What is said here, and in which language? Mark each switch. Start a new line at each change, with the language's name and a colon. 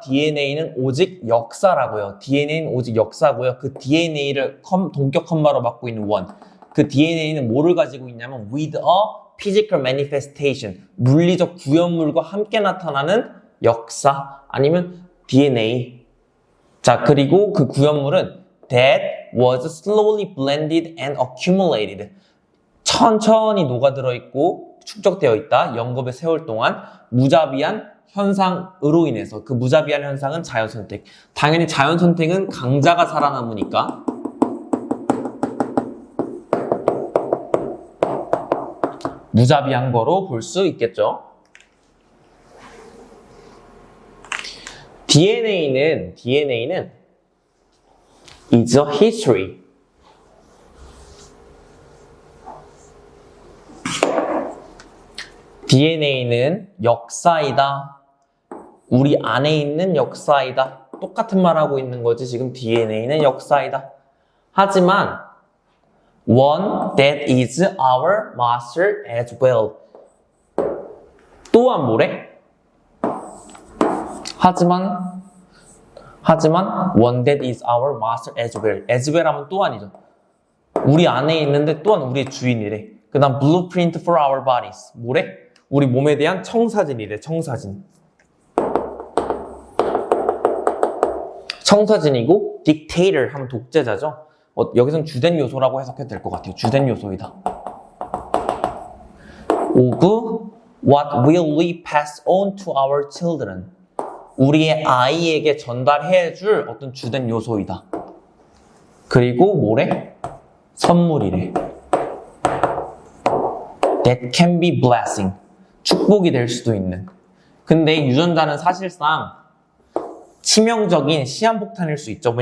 Korean: DNA는 오직 역사라고요. DNA는 오직 역사고요. 그 DNA를 동격 컴마로 맡고 있는 원. 그 DNA는 뭐를 가지고 있냐면
English: with a physical manifestation.
Korean: 물리적 구현물과 함께 나타나는 역사 아니면 DNA. 자, 그리고 그 구현물은
English: that was slowly blended and accumulated.
Korean: 천천히 녹아들어 있고 축적되어 있다. 영겁의 세월 동안 무자비한 현상으로 인해서 그 무자비한 현상은 자연선택. 당연히 자연선택은 강자가 살아남으니까 무자비한 거로 볼 수 있겠죠.
English: DNA는 is a history.
Korean: DNA는 역사이다. 우리 안에 있는 역사이다. 똑같은 말 하고 있는 거지. 지금 DNA는 역사이다.
English: 하지만 one that is our master as well.
Korean: 또한 뭐래?
English: 하지만 one that is our master as well. as well
Korean: 하면 또한이죠. 우리 안에 있는데 또한 우리의 주인이래. 그 다음
English: blueprint for our bodies.
Korean: 뭐래? 우리 몸에 대한 청사진이래. 청사진이고 dictator 하면 독재자죠. 여기서는 주된 요소라고 해석해도 될 것 같아요. 주된 요소이다.
English: of what will we pass on to our children.
Korean: 우리의 아이에게 전달해줄 어떤 주된 요소이다. 그리고 뭐래? 선물이래.
English: That can be blessing.
Korean: 축복이 될 수도 있는. 근데 유전자는 사실상 치명적인 시한폭탄일 수 있죠.